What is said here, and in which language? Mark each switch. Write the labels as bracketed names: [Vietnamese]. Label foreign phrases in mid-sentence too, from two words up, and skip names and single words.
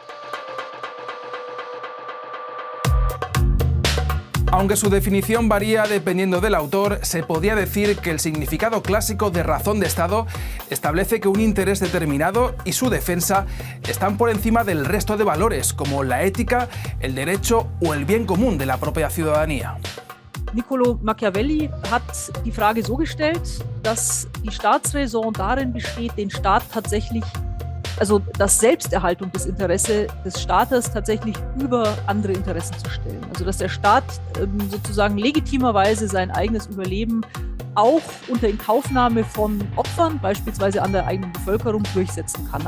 [Spanish] Aunque su definición varía dependiendo del autor, se podría decir que el significado clásico de razón de Estado establece que un interés determinado y su defensa están por encima del resto de valores, como la ética, el derecho o el bien común de la propia ciudadanía. [German] Niccolò Machiavelli hat die Frage so gestellt, dass die Staatsräson darin besteht, den Staat tatsächlich, also das Selbsterhaltung des Interesse des Staates tatsächlich über andere Interessen zu stellen. Also dass der Staat sozusagen legitimerweise sein eigenes Überleben auch unter Inkaufnahme von Opfern, beispielsweise an der eigenen Bevölkerung, durchsetzen kann.